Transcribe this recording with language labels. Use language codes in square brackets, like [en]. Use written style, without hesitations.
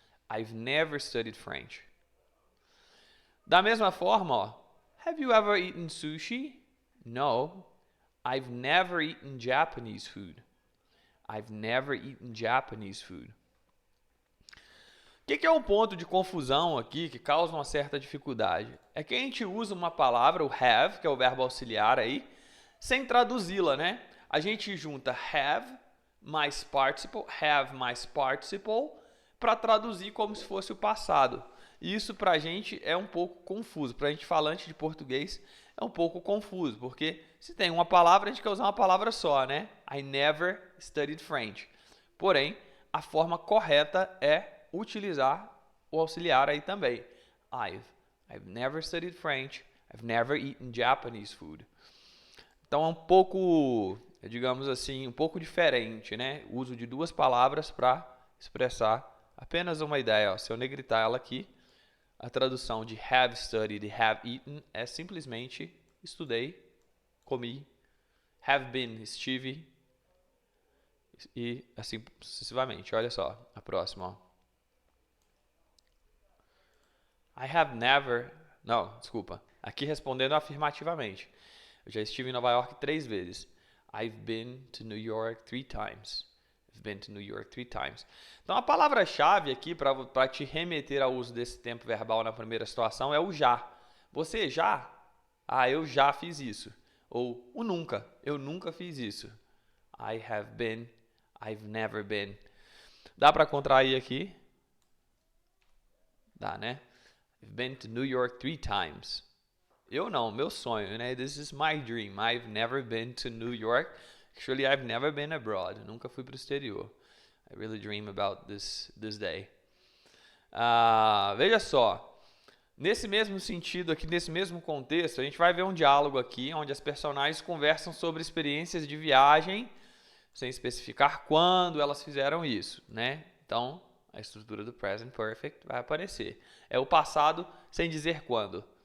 [en] I've never studied French. [pt] Da mesma forma, ó, [en] Have you ever eaten sushi? No, I've never eaten Japanese food. I've never eaten Japanese food. [pt] O que é um ponto de confusão aqui que causa uma certa dificuldade? É que a gente usa uma palavra, o have, que é o verbo auxiliar aí, sem traduzi-la, né? A gente junta have mais participle, para traduzir como se fosse o passado. E isso para a gente é um pouco confuso. Para a gente falante de português é um pouco confuso, porque se tem uma palavra, a gente quer usar uma palavra só, né? [en] I never studied French. [pt] Porém, a forma correta é utilizar o auxiliar aí também. [en] I've never studied French. I've never eaten Japanese food. [pt] Então é um pouco, digamos assim, um pouco diferente, né? O uso de duas palavras para expressar apenas uma ideia. Ó. Se eu negritar ela aqui, a tradução de have studied e have eaten é simplesmente estudei, comi, have been, estive, e assim sucessivamente. Olha só, a próxima. Ó. [en] I have never... [pt] Não, desculpa. Aqui respondendo afirmativamente. Eu já estive em Nova York 3 vezes. [en] I've been to New York 3 times. I've been to New York 3 times. [pt] Então, a palavra-chave aqui para te remeter ao uso desse tempo verbal na primeira situação é o já. Você já? Ah, eu já fiz isso. Ou o nunca. Eu nunca fiz isso. [en] I have been. I've never been. [pt] Dá para contrair aqui? Dá, né? [en] I've been to New York 3 times. [pt] Eu não, meu sonho, né? [en] This is my dream. I've never been to New York. Actually, I've never been abroad. [pt] Nunca fui para o exterior. [en] I really dream about this day. [pt] Veja só. Nesse mesmo sentido aqui, nesse mesmo contexto, a gente vai ver um diálogo aqui, onde as personagens conversam sobre experiências de viagem, sem especificar quando elas fizeram isso, né? Então, a estrutura do present perfect vai aparecer. É o passado sem dizer quando.